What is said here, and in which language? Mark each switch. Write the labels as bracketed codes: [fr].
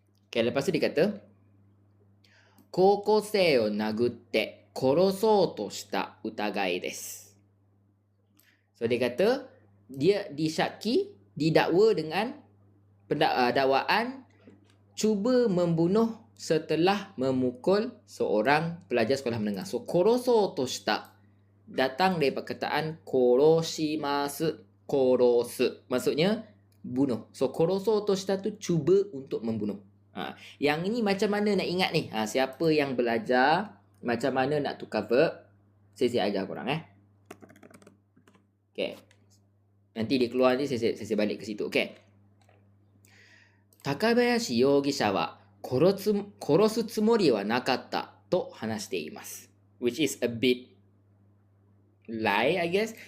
[ms] Okay, lepas tu dia kata, [ja] 高校生を殴って殺そうとした疑いです。 [ms] So dia kata dia didakwa dengan dakwaan cuba membunuh setelah memukul seorang pelajar sekolah menengah. So korosou to shita datang dari perkataan koroshimasu, korosu, maksudnya bunuh. So korosou to shita tu cuba untuk membunuh. Yang ini macam mana nak ingat ni? Siapa yang belajar macam mana nak tukar verb, Saya ajar korang Okay. Nanti dia keluar nanti saya balik ke situ. Okay. [ja] Takabayashi 容疑者は殺すつもりはなかったと話しています。 [en] Which is a bit lie, I guess.